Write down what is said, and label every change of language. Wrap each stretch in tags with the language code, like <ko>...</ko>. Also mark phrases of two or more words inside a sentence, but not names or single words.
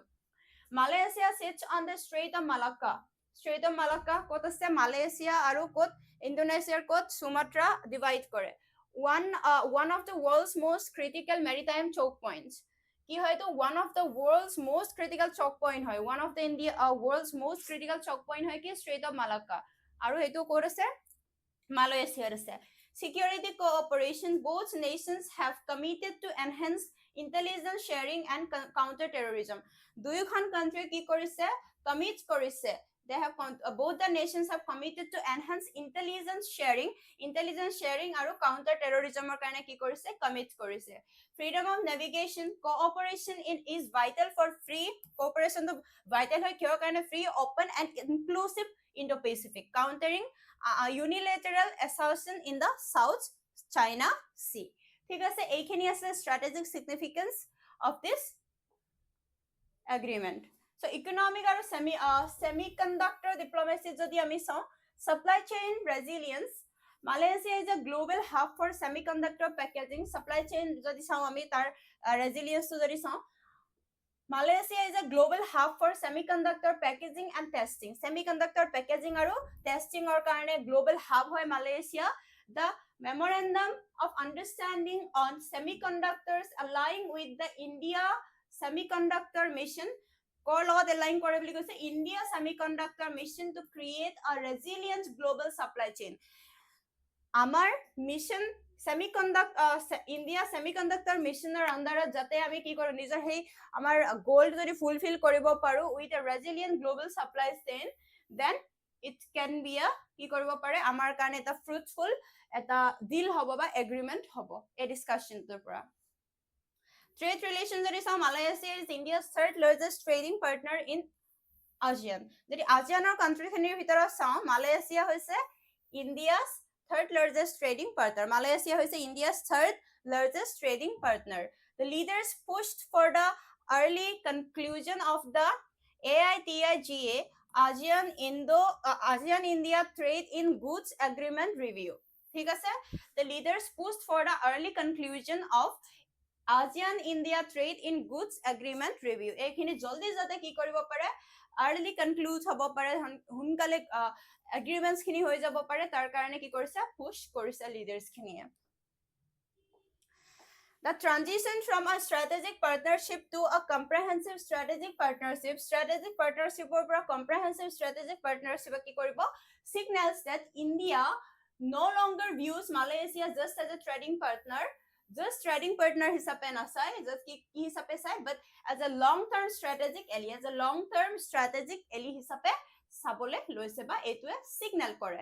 <as>মালয়েছিয়া</as> <en>sits on the Strait of Malacca,</en> <as>ষ্ট্ৰেইট অফ মালাক্কা ক'ত আছে, মালয়েছিয়া আৰু ক'ত, ইণ্ডোনেছিয়াৰ ক'ত, সুমাত্ৰা ডিভাইড কৰে।</as> <en>one of the world's most critical maritime choke points,</en> <as>কি হয়তো</as> <en>one of the world's most critical choke point</en> <as>হয়,</as> <en>one of the world's most critical choke point</en> <as>হয় কি Strait of Malacca, আৰু এইটো ক'ত আছে, মালয়েছিয়াৰ আছে।</as> <en>Security cooperation, both nations have committed to enhance intelligence sharing and counter terrorism.</en> <as>দুয়োখন কান্ট্ৰি কি কৰিছে, কমিট কৰিছে,</as> <en>both the nations have committed to enhance intelligence sharing আৰু counter terrorismৰ</en> <as>কাৰণে কি কৰিছে, commit কৰিছে।</as> <en>Freedom of navigation, cooperation is vital for free, cooperation to vital</en> <as>হয় কিহৰ কাৰণে,</as> <en>free, open and inclusive Indo-Pacific, countering unilateral assertion in the South China Sea.</en> <as>ঠিক আছে, এইখিনি আছে</as> <en>strategic significance of this agreement. So economic</en> <as>আৰু</as> <en>semiconductor diplomacy</en> <as>যদি আমি চাও,</as> <en>supply chain resilience, Malaysia is a global hub for semiconductor packaging, supply chain</en> <as>যদি চাও আমি তাৰ</as> <en>resilience</en> <as>তো যদি চাও,</as> <en>Malaysia is a global hub for semiconductor packaging and testing, semiconductor packaging আৰু testing or কাৰণে global hub হয় Malaysia. The memorandum of understanding on semiconductors aligning with the India semiconductor mission,</en> <as>কৰ লগত align কৰে বুলি কৈছে,</as> <en>India semiconductor mission to create a resilient global supply chain.</en> <as>আমাৰ মিশন ইণ্ডিয়া সেমিকণ্ডাক্টৰ মিশনৰ আন্ডাৰত যাতে আমি কি কৰো, নিজৰ সেই আমাৰ গোল যদি ফুলফিল কৰিব পাৰো</as> <en>with a resilient global supply chain, then it can be a</en> <as>কি কৰিব পাৰে আমাৰ কাৰণে এটা ফ্ৰুটফুল এটা ডিল হ'ব বা এগ্ৰিমেন্ট হ'ব এই ডিসকাশনটোৰ পৰা।</as> <en>Trade relations</en> <as>যদি চাও,</as> <en>Malaysia is India's third largest trading partner in ASEAN.</en> <as>যদি ASEANৰ কান্ট্ৰিখিনিৰ ভিতৰত চাও, মালয়েছিয়া হৈছে</as> <en>India's third largest trading partner. Malaysia is India's third largest trading partner. The leaders pushed for the early conclusion of the AITIGA ASEAN India Trade in Goods Agreement review.</en> <as>ঠিক আছে,</as> <en>the leaders pushed for the early conclusion of ASEAN India Trade in Goods Agreement review.</en> <as>এইখিনি জলদি যাতে কি কৰিব পাৰে, early conclude হ'ব পাৰে, হুনকালে agreements খিনি হৈ যাব পাৰে, তাৰ কাৰণে কি কৰিছে, push কৰিছে leaders খিনিয়ে।</as> <en>The transition from a strategic partnership to a comprehensive strategic partnership, or comprehensive strategic partnership</en> <as>কি কৰিব,</as> <en>signals that India no longer views Malaysia just as a trading partner,</en> <as>হিচাপে নাচায়, just কি হিচাপে চায়,</as> <en>but as a long-term strategic ally,</en> <as>হিচাপে চাবলে লৈছে বা এইটোৱে signal কৰে।</as>